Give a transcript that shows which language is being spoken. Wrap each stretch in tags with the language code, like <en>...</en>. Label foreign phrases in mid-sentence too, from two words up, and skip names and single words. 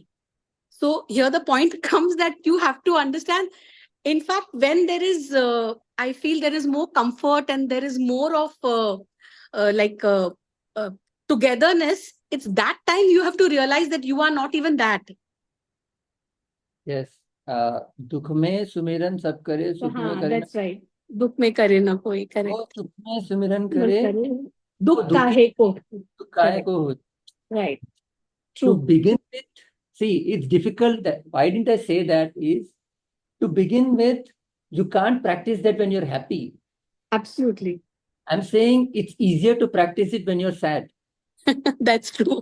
<en>So here the point comes that you have to understand. In fact, when there is, I feel there is more comfort and there is more of like uh, togetherness. It's that time you have to realize that you are not even that. Yes.</en> <hi>दुख में सुमिरन सब करे, सुख में करे</hi> <en>That's right.</en> <hi>दुख में करे ना कोई, वो</hi> <en>correct.</en> <hi>सुख में सुमिरन करे, दुख दुखी काहे को. दुख काहे को हो.</hi> <en>Right. To True. begin with, see, it's difficult. Why didn't I say that? Is to begin with, you can't practice that when you're happy. Absolutely. I'm saying it's easier to practice it when you're sad. That's true.</en>